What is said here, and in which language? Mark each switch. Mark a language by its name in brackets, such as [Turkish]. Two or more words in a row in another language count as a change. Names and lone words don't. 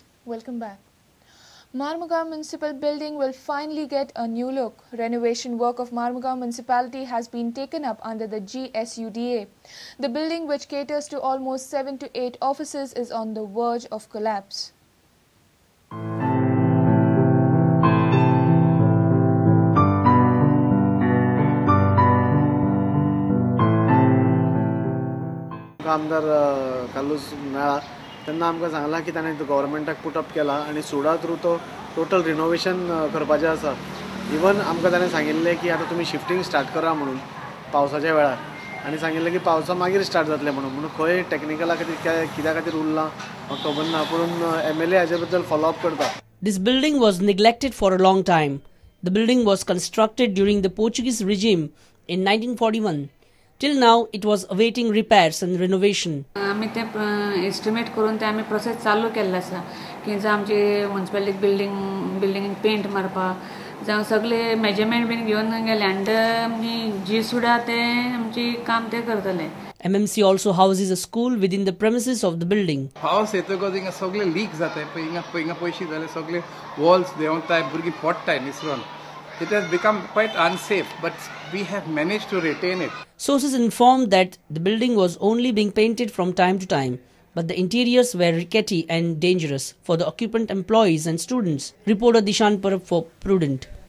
[English] Welcome back. Marmugao Municipal Building will finally get a new look. Renovation work of Marmugao Municipality has been taken up under the GSUDA. The building, which caters to almost 7 to 8 offices, is on the verge of collapse. [Konkani] आमदार कालूस मेळा तेन्ना आमकां सांगला की ताणें गव्हर्मेंटाक [English] put up [Konkani] केला आनी सुडा थ्रू तो [English] total renovation [Konkani] करपाचें आसा. इवन आमकां ताणें सांगिल्लें की आतां तुमी [English] shifting start [Konkani] करा म्हणून पावसाच्या वेळार आनी सांगिल्लें की पावसा मागीर स्टार्ट जातलें म्हणून खंय टॅक्निकला खातीर कित्या खातीर उरलां म्हाका खबर ना पूण MLA हाजे बद्दल [English] follow up [Konkani] करता. [English] This building was neglected for a long time. The building was constructed during the Portuguese regime in 1941. Till now, it was awaiting repairs and renovation. [Konkani] आम्ही ते एस्टिमेट करून ते आम्ही प्रोसेस चालू केल्लो आसा की जर आमची [English] municipality building paint [Konkani] मारपाक जावं सगळे मेजरमेंट बीन घेवन गेले आनी आमची जी सुद्धा ते आमची काम ते करतले. [English] MMC also houses a school within the premises of the building. [Konkani] पावस येतकच हिंगा सगळे लीक जाताय हिंगा पयशे जाले सगळे वॉल्स देंवताय भुरगीं पडटाय निसरून. [English] It has become quite unsafe, but we have managed to retain it. Sources informed that the building was only being painted from time to time, but the interiors were rickety and dangerous for the occupant employees and students. Reporter Dishan Parab for Prudent.